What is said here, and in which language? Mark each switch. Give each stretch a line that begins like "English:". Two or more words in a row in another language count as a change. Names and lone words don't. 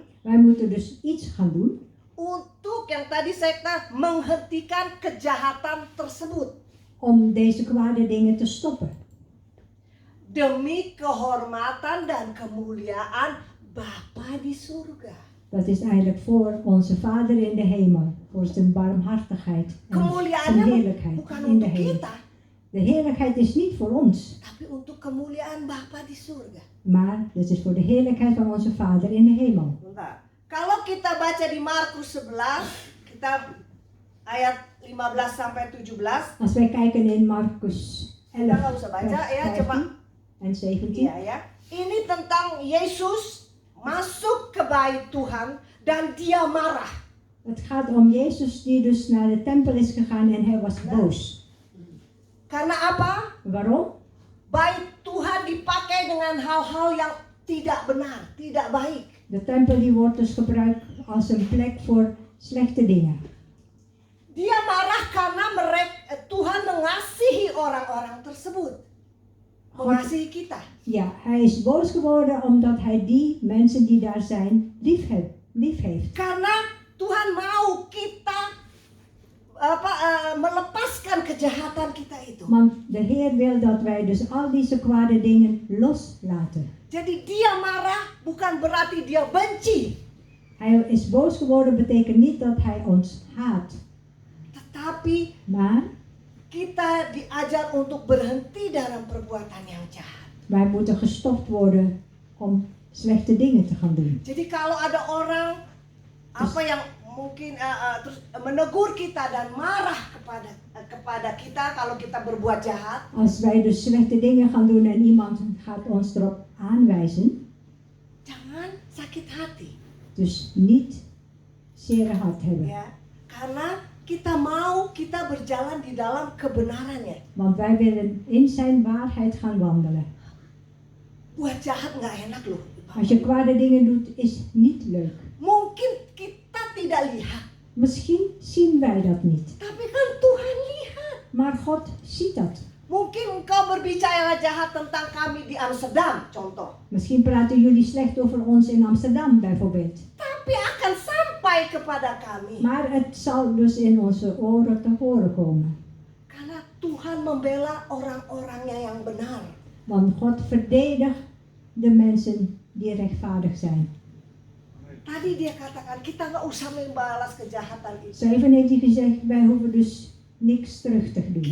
Dutch: Wij moeten dus iets gaan doen
Indonesian: untuk yang tadi saya katakan menghentikan kejahatan tersebut
Dutch: om deze kwade dingen te stoppen.
Indonesian: demi kehormatan dan kemuliaan Bapa di surga.
Dutch: Dat is eigenlijk voor onze Vader in de hemel, voor zijn barmhartigheid en zijn
Indonesian: Kemuliaannya
Dutch: heerlijkheid
Indonesian: bukan
Dutch: in de
Indonesian: untuk
Dutch: hemel.
Indonesian: kita,
Dutch: De heerlijkheid is niet voor ons,
Indonesian: tapi untuk kemuliaan Bapa di surga.
Dutch: maar het is voor de heerlijkheid van onze Vader in de hemel.
Indonesian: Bentar. Kalau kita baca di Markus 11, kita ayat 15 sampai 17,
Dutch: Als wij kijken in Markus 11,
Indonesian: kita nggak usah baca
Dutch: vers
Indonesian: ya, 15 coba.
Dutch: en 17.
Indonesian: Iya ya. Ini tentang Yesus masuk ke bait Tuhan dan dia marah.
Dutch: Het gaat om Jezus die dus naar de tempel is gegaan en hij was boos.
Indonesian: Karena apa?
Dutch: Waarom?
Indonesian: Bait Tuhan dipakai dengan hal-hal yang tidak benar, tidak baik.
Dutch: De tempel die wordt dus gebruikt als een plek voor slechte dingen.
Indonesian: Dia marah karena Tuhan mengasihi orang-orang tersebut. Mengasihi kita.
Dutch: Ja, hij is boos geworden omdat hij die mensen die daar zijn lief heeft.
Indonesian: Karena Tuhan mau kita melepaskan kejahatan kita itu.
Dutch: Want de Heer wil dat wij dus al deze kwade dingen loslaten.
Indonesian: Jadi dia marah bukan berarti dia benci.
Dutch: Hij is boos geworden betekent niet dat hij ons haat.
Indonesian: Tetapi
Dutch: Maar
Indonesian: kita diajar untuk berhenti dalam perbuatan yang jahat.
Dutch: wij moeten gestopt worden om slechte dingen te gaan doen.
Indonesian: Jadi kalau ada orang apa yang mungkin terus menegur kita dan marah kepada kita kalau kita berbuat jahat,
Dutch: Als wij dus slechte dingen gaan doen en iemand gaat ons erop aanwijzen,
Indonesian: jangan sakit hati,
Dutch: dus niet zere hart hebben.
Indonesian: ya. Karena kita berjalan di dalam kebenarannya.
Dutch: Want wij willen in zijn waarheid gaan wandelen.
Indonesian: Buat jahat nggak enak loh.
Dutch: Als je kwade dingen doet, is niet leuk.
Indonesian: Mungkin kita tidak lihat,
Dutch: Misschien zien wij dat niet.
Indonesian: tapi kan Tuhan lihat.
Dutch: Maar God ziet dat.
Indonesian: Mungkin engkau berbicara jahat tentang kami di Amsterdam, contoh.
Dutch: Misschien praten jullie slecht over ons in Amsterdam bijvoorbeeld.
Indonesian: Tapi akan sampai kepada kami.
Dutch: Maar het zal dus in onze oren te horen komen.
Indonesian: Karena Tuhan membela orang-orangnya yang benar.
Dutch: Want God verdedigt de mensen die rechtvaardig zijn.
Indonesian: Tadi dia katakan kita nggak usah membalas kejahatan itu.
Dutch: Zeven heeft hij gezegd, wij hoeven dus niks terug te doen.